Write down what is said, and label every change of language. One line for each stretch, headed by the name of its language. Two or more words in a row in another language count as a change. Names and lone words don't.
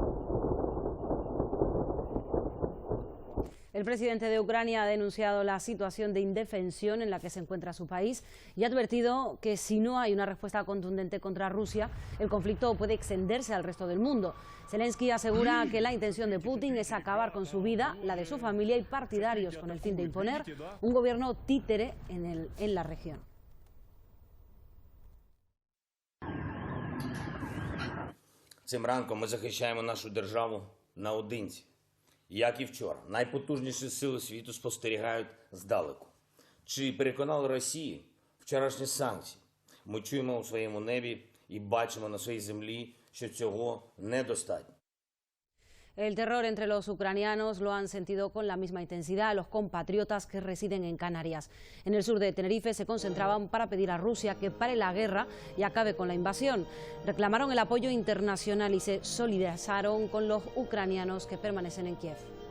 Spanish: El presidente de Ucrania ha denunciado la situación de indefensión en la que se encuentra su país y ha advertido que si no hay una respuesta contundente contra Rusia, el conflicto puede extenderse al resto del mundo. Zelensky asegura que la intención de Putin es acabar con su vida, la de su familia y partidarios, con el fin de imponer un gobierno títere en la región.
Ukrainian: Цим ранком ми захищаємо нашу державу наодинці. Як і вчора, найпотужніші сили світу спостерігають здалеку. Чи переконали Росії вчорашні санкції? Ми чуємо у своєму небі і бачимо на своїй землі, що цього недостатньо.
Spanish: El terror entre los ucranianos lo han sentido con la misma intensidad los compatriotas que residen en Canarias. En el sur de Tenerife se concentraban para pedir a Rusia que pare la guerra y acabe con la invasión. Reclamaron el apoyo internacional y se solidarizaron con los ucranianos que permanecen en Kiev.